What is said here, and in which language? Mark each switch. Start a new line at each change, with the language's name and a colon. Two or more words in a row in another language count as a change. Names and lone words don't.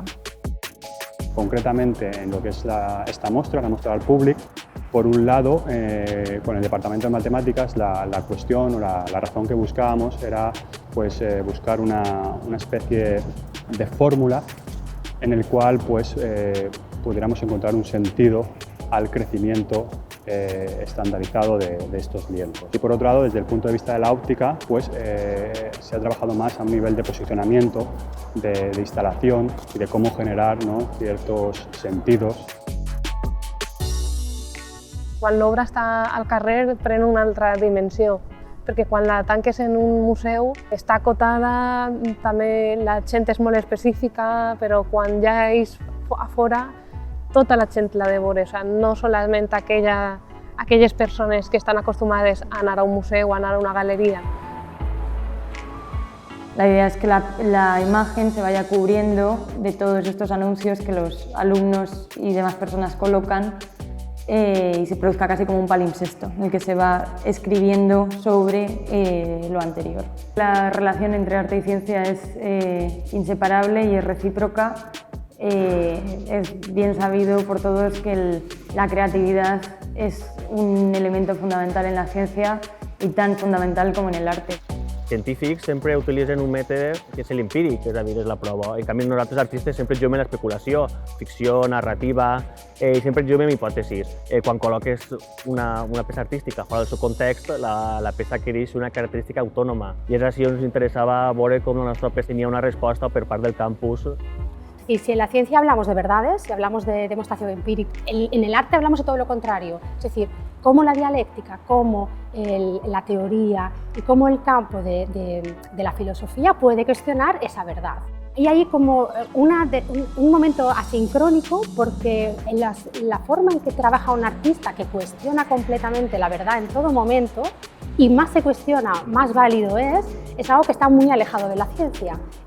Spanish: Concretamente en lo que es esta muestra, la muestra al público, por un lado, con el Departamento de Matemáticas, la cuestión o la razón que buscábamos era pues, buscar una especie de fórmula en el cual pues, pudiéramos encontrar un sentido al crecimiento estandarizado de estos lienzos. Y por otro lado, desde el punto de vista de la óptica, pues, se ha trabajado más a un nivel de posicionamiento, de instalación y de cómo generar, ¿no?, ciertos sentidos.
Catalan: Quan l'obra està al carrer pren una altra dimensió, perquè quan la tanques en un museu està acotada, també la gent és molt específica, però quan ja és a fora tota la gent la de veure, o sigui, no solament aquelles persones que estan acostumades a anar a un museu o a anar a una galería.
Spanish: La idea es que la imagen se vaya cubriendo de todos estos anuncios que los alumnos y demás personas colocan y se produzca casi como un palimpsesto, en el que se va escribiendo sobre lo anterior. La relación entre arte y ciencia es inseparable y es recíproca. Es bien sabido por todos que la creatividad es un elemento fundamental en la ciencia y tan fundamental como en el arte.
Catalan: Científics sempre utilitzen un mètode que és l'empíric, és a dir, és la prova. En canvi, nosaltres artistes sempre juguem en l'especulació, ficció, narrativa, i sempre juguem en hipòtesis. Quan col·loques una peça artística fora del seu context, la peça adquireix una característica autònoma. I és així on ens interessava veure com la nostra peça tenia una resposta per part del campus.
Spanish: Y si en la ciencia hablamos de verdades, si hablamos de demostración empírica, en el arte hablamos de todo lo contrario, es decir, cómo la dialéctica, cómo la teoría y cómo el campo de la filosofía puede cuestionar esa verdad. Y hay como un momento asincrónico porque la forma en que trabaja un artista que cuestiona completamente la verdad en todo momento, y más se cuestiona, más válido es algo que está muy alejado de la ciencia.